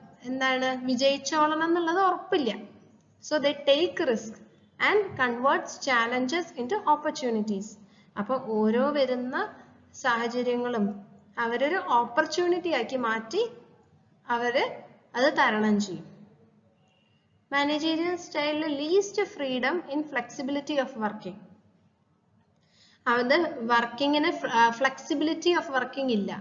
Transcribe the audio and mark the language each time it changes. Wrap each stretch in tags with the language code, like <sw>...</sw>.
<ml>എന്താണ് വിജയിച്ചോളണം എന്നുള്ളത് ഉറപ്പില്ല.</ml> <en>So they take risk and converts challenges into opportunities.</en> <ml>അപ്പൊ ഓരോ വരുന്ന സാഹചര്യങ്ങളും അവരൊരു ഓപ്പർച്യൂണിറ്റി ആക്കി മാറ്റി അവര് അത് തരണം ചെയ്യും. മാനേജീരിയൽ സ്റ്റൈലിൽ</ml> <en>Least freedom in flexibility of working.</en> <ml>അത് വർക്കിങ്ങിന് ഫ്ലെക്സിബിലിറ്റി ഓഫ് വർക്കിംഗ് ഇല്ല.</ml>